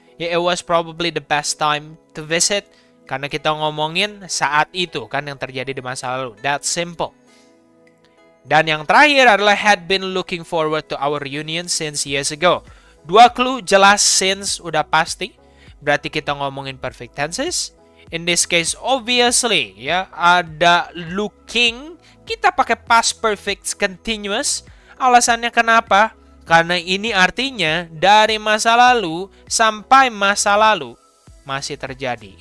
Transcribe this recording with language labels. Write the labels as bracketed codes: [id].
[en] Ya, it was probably the best time to visit. [id] Karena kita ngomongin saat itu kan yang terjadi di masa lalu. [en] That's simple. [id] Dan yang terakhir adalah [en] had been looking forward to our reunion since years ago. [id] Dua clue jelas since udah pasti. Berarti kita ngomongin perfect tenses. [en] In this case, obviously, [id] ya ada [en] looking. [id] Kita pakai past perfect continuous. Alasannya kenapa? Karena ini artinya dari masa lalu sampai masa lalu masih terjadi.